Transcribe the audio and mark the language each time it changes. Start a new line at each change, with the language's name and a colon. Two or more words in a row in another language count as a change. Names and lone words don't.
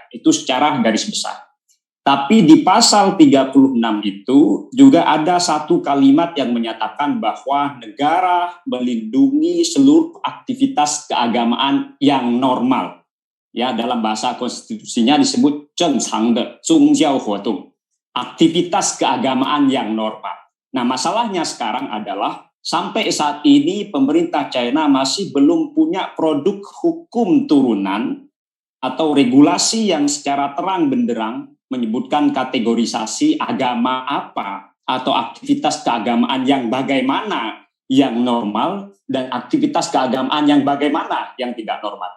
Indonesian: Itu secara garis besar. Tapi di pasal 36 itu juga ada satu kalimat yang menyatakan bahwa negara melindungi seluruh aktivitas keagamaan yang normal. Ya, dalam bahasa konstitusinya disebut
Chinese: 正常的宗教活动,
Indonesian: aktivitas keagamaan yang normal. Nah, masalahnya sekarang adalah sampai saat ini pemerintah China masih belum punya produk hukum turunan atau regulasi yang secara terang benderang menyebutkan kategorisasi agama apa atau aktivitas keagamaan yang bagaimana yang normal dan aktivitas keagamaan yang bagaimana yang tidak normal.